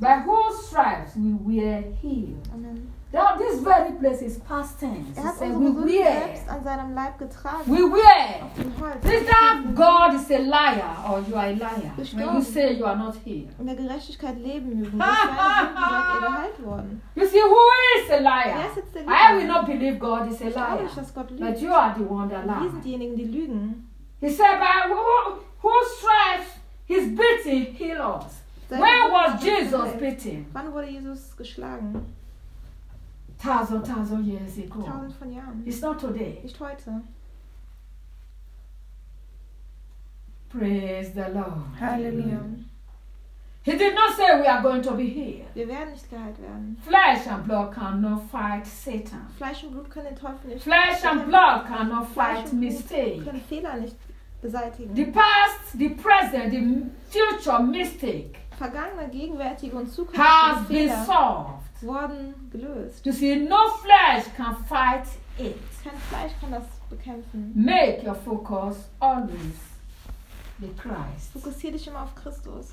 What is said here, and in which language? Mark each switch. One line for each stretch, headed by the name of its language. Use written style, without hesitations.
English: By whose stripes we were healed. Amen. Now this very place is past tense.
German: Er hat unsere selbst an seinem Leib getragen.
English: We were.
German: Auf dem Holz.
English: Is that God is a liar or you are a liar? When you say you are not healed.
German: In der Gerechtigkeit leben wir. Wir sind geheilt worden.
English: You see who is a liar?
German: Wer ist der Lügner?
English: I will not believe God is a liar.
German: Ich glaube nicht, dass Gott lügt.
English: But you are the one that lies.
German: Wir sind diejenigen, die lügen.
English: He said, by whose stripes his beating heal us. Where was Jesus beating?
German: Wann wurde Jesus geschlagen?
English: Thousand years ago.
German: Tausend von Jahren.
English: It's not today.
German: Nicht heute.
English: Praise the Lord. Hallelujah. He did not say we are going to be healed.
German: Wir werden nicht geheilt werden.
English: Flesh and blood cannot fight Satan.
German: Fleisch und Blut können den Teufel nicht.
English: Flesh and blood cannot fight mistake.
German: Können Fehler nicht beseitigen.
English: The past, the present, the future mistake.
German: Vergangene, gegenwärtige und zukünftige Fehler.
English: Has been solved.
German: Wurden gelöst.
English: You see, no flesh can fight it.
German: Kein Fleisch kann das bekämpfen.
English: Make your focus always. Christ.
German: Fokussiere dich immer auf Christus.